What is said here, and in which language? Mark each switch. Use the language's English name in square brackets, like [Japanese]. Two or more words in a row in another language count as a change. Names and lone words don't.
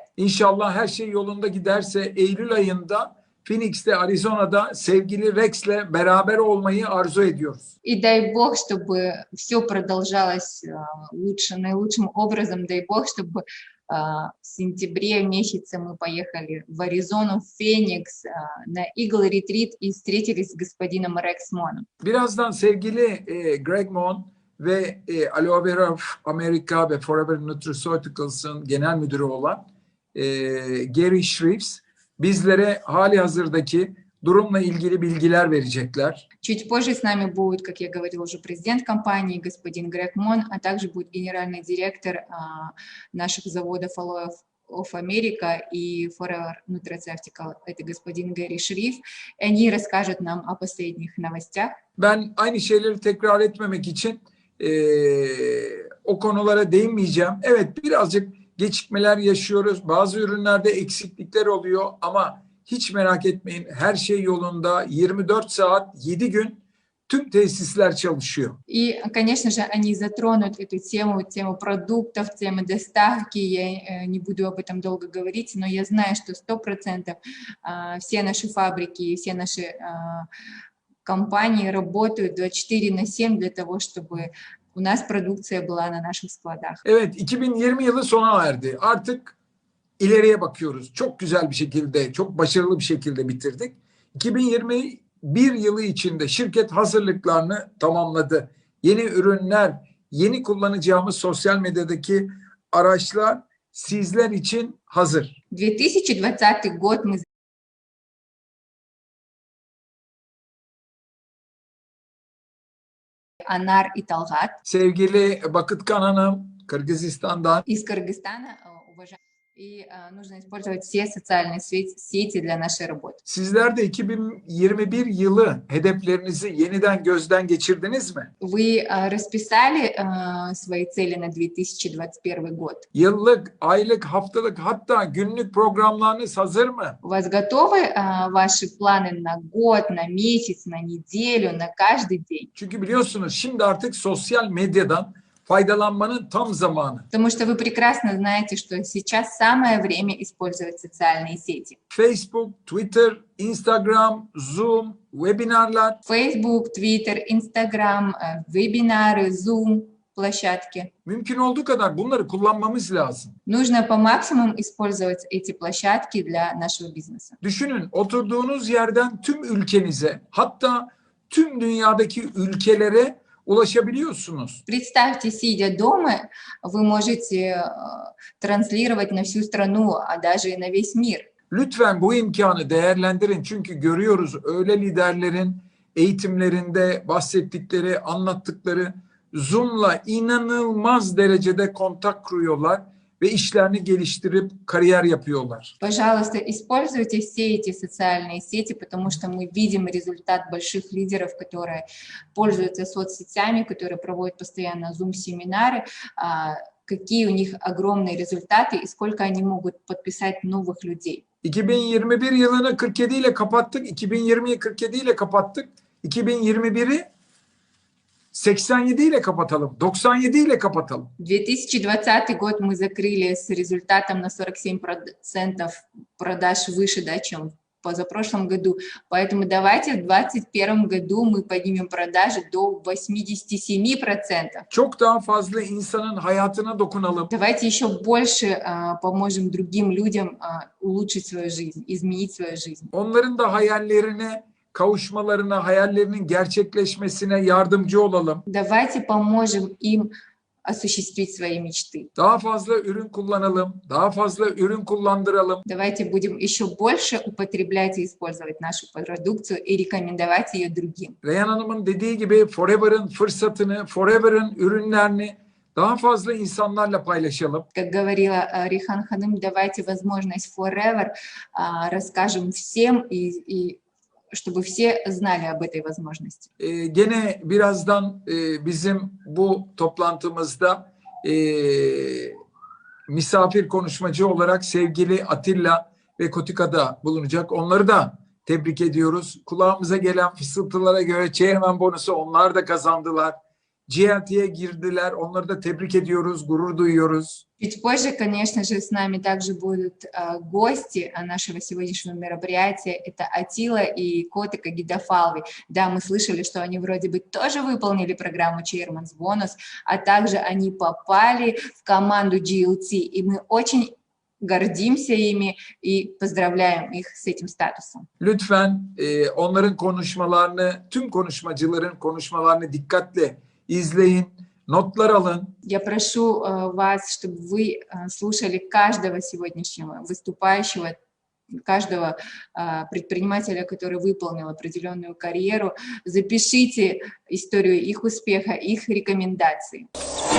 [Turkish] İnşallah her şey yolunda giderse Eylül ayında Phoenix'te, Arizona'da sevgili Rex'le beraber olmayı arzu ediyoruz. [Russian] И дай Бог, чтобы все продолжалось наилучшим образом. Дай Бог, чтобы в сентябре месяце мы поехали в Аризону, в Феникс, на Eagle Retreat и встретились с господином Рекс Моном. [Turkish] Birazdan sevgili Greg Mon ve Aloe Vera America ve Forever Nutraceuticals'ın genel müdürü olan Gary Shreves bizlere hali hazırdaki durumla ilgili bilgiler verecekler. [Russian] Чуть позже с нами будет, как я говорила, уже президент компании, господин Грег Мон, а также будет генеральный директор наших заводов Aloe of America и Forever Nutraceutical, это господин Гэри Шриф, и они расскажут нам о последних новостях. [Turkish] Ben aynı şeyleri tekrar etmemek için o konulara değinmeyeceğim. Evet, birazcık gecikmeler yaşıyoruz. Bazı ürünlerde eksiklikler oluyor ama hiç merak etmeyin. Her şey yolunda. 24 saat, 7 gün tüm tesisler çalışıyor. [Russian] И, конечно же, они затронут эту тему, тему продуктов, тему доставки. Я не буду об этом долго говорить, но я знаю, что 100% все наши фабрики и все наши компании работают 24/7 для того, чтобы у нас продукция была на наших складах. [Turkish] Evet, 2020 yılı sona erdi. Artık ileriye bakıyoruz. Çok güzel bir şekilde, çok başarılı bir şekilde bitirdik. 2021 yılı içinde şirket hazırlıklarını tamamladı. Yeni ürünler, yeni kullanacağımız sosyal medyadaki araçlar sizler için hazır. [Russian] 2020 год мы Anar и Talgat [Turkish] Sevgili Bakıtkan Hanım, Kırgızistan'dan. [Russian] из Кыргызстана, и нужно использовать все социальные сети для нашей работы. [Turkish] Sizler de 2021 yılı hedeflerinizi yeniden gözden geçirdiniz mi? [Russian] Вы расписали свои цели на 2021 год? [Turkish] Yıllık, aylık, haftalık hatta günlük programlarınız hazır mı? [Russian] У вас готовы ваши планы на год, на месяц, на неделю, на каждый день? [Turkish] Çünkü biliyorsunuz şimdi artık sosyal medyadan faydalanmanın tam zamanı. [Russian] Потому что вы прекрасно знаете, что сейчас самое время использовать социальные сети. [Turkish] Facebook, Twitter, Instagram, Zoom, webinarlar. [Russian] Facebook, Twitter, Instagram, вебинары, Zoom, площадки. [Turkish] Mümkün olduğu kadar bunları kullanmamız lazım. [Russian] Нужно по максимуму использовать эти площадки для нашего бизнеса. [Turkish] Düşünün, oturduğunuz yerden tüm ülkenize, hatta tüm dünyadaki ülkelere ulaşabiliyorsunuz. [Russian] Представьте, сидя дома, вы можете транслировать на всю страну, а даже и на весь мир. [Turkish] Lütfen bu imkanı değerlendirin. Çünkü görüyoruz öyle liderlerin eğitimlerinde bahsettikleri, anlattıkları Zoom'la inanılmaz derecede kontak kuruyorlar ve işlerini geliştirip kariyer yapıyorlar. [Russian] Пожалуйста, используйте все эти социальные сети, потому что мы видим результат больших лидеров, которые пользуются соцсетями, которые проводят постоянно Zoom-семинары, какие у них огромные результаты и сколько они могут подписать новых людей. [Turkish] 2021 yılını 47 ile kapattık, 2020'yi 47 ile kapattık, 2021'i 87 ile kapatalım, 97 ile kapatalım. [Russian] 2020 год мы закрыли с результатом на 47% продаж выше, да, чем в позапрошлом году. Поэтому давайте в 2021 году мы поднимем продажи до 87%. [Turkish] Çok daha fazla insanın hayatına dokunalım. [Russian] Давайте еще больше поможем другим людям улучшить свою жизнь, изменить свою жизнь. [Turkish] Onların da hayallerine kavuşmalarına, hayallerinin gerçekleşmesine yardımcı olalım. [Russian] Давайте поможем им осуществить свои мечты. [Turkish] Daha fazla ürün kullanalım, daha fazla ürün kullandıralım. [Russian] Давайте будем еще больше употреблять и использовать нашу продукцию и рекомендовать ее другим. [Turkish] Reyhan Hanım'ın dediği gibi Forever'ın fırsatını, Forever'ın ürünlerini daha fazla insanlarla paylaşalım. [Russian] Как говорила Рихан Ханым, давайте возможность Forever расскажем всем и чтобы все знали об этой возможности. [Turkish] Gene birazdan bizim bu toplantımızda misafir konuşmacı olarak sevgili Atilla ve Kotika da bulunacak. Onları da tebrik ediyoruz. Kulağımıza gelen fısıltılara göre Chairman bonusu onlar da kazandılar. GLT'ye girdiler. Onları da tebrik ediyoruz, gurur duyuyoruz. [Russian] Чуть позже, конечно же, с нами также будут гости нашего сегодняшнего мероприятия. Это Атила и Котика Гидафалви. Да, мы слышали, что они вроде бы тоже выполнили программу Chairman's Bonus, а также они попали в команду GLT, и мы очень гордимся ими и поздравляем их с этим статусом. [Turkish] Lütfen onların konuşmalarını, tüm konuşmacıların konuşmalarını dikkatle izleyin, notlar alın. [Russian] Я прошу вас, чтобы вы слушали каждого сегодняшнего выступающего, каждого предпринимателя, который выполнил определенную карьеру. Запишите историю их успеха, их рекомендаций.